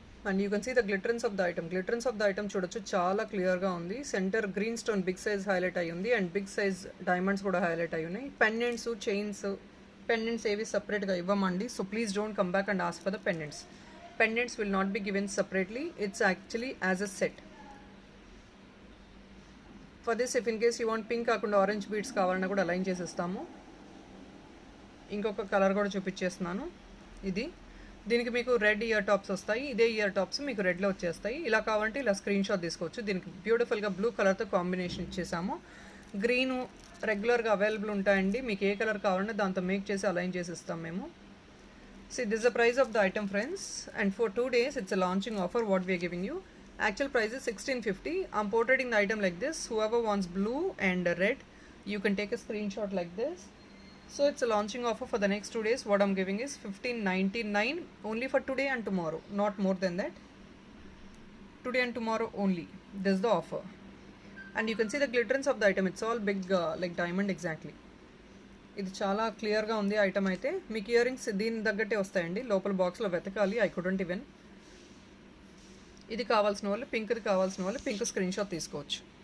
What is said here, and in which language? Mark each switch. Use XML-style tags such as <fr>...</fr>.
<en>And you can see the glitterance of the item. Glitterance of the item</en> <te>చూడొచ్చు, చాలా క్లియర్గా ఉంది. Centre green stone big size highlight అయ్యి ఉంది, అండ్ బిగ్ సైజ్ డైమండ్స్ కూడా హైలైట్ అయ్యి ఉన్నాయి. పెండెంట్స్, చైన్స్, పెండెంట్స్ ఏవి సపరేట్గా ఇవ్వమండి.</te> <en>So please don't come back and ask for the pendants. Pendants will not be given separately, it's actually as a set. For this, if in case you want pink</en> <te>కాకుండా orange beads కావాలన్నా కూడా align చేసేస్తాము. ఇంకొక colour కూడా చూపించేస్తున్నాను. ఇది దీనికి మీకు red ear tops వస్తాయి, ఇదే ఇయర్ టాప్స్ మీకు రెడ్లో వచ్చేస్తాయి. ఇలా కావాలంటే ఇలా స్క్రీన్ షాట్ తీసుకోవచ్చు. దీనికి బ్యూటిఫుల్గా బ్లూ కలర్తో కాంబినేషన్ ఇచ్చేసాము. గ్రీను రెగ్యులర్గా అవైలబుల్ ఉంటాయండి, మీకు ఏ కలర్ కావాలంటే దాంతో మేక్ చేసి అలైన్ చేసి ఇస్తాం మేము.</te> <en>See, this is the price of the item, friends, and for 2 days it's a launching offer what we are giving you. Actual price is 1650. I'm portraying the item like this. Whoever wants blue and red, you can take a screenshot like this. So it's a launching offer for the next 2 days. What I'm giving is 1599 only for today and tomorrow, not more than that. Today and tomorrow only. This is the offer. And you can see the glitterance of the item. It's all big like diamond exactly.</en> <te>ఇది చాలా క్లియర్గా ఉంది item అయితే. మీకు ear rings దీని తగ్గట్టే వస్తాయండి, లోపల బాక్స్లో వెతకాలి.</te> <en>I couldn't even.</en> <te>ఇది కావాల్సిన వాళ్ళు పింక్ది కావాల్సిన వాళ్ళు పింక్ స్క్రీన్ షాట్ తీసుకోవచ్చు.</te>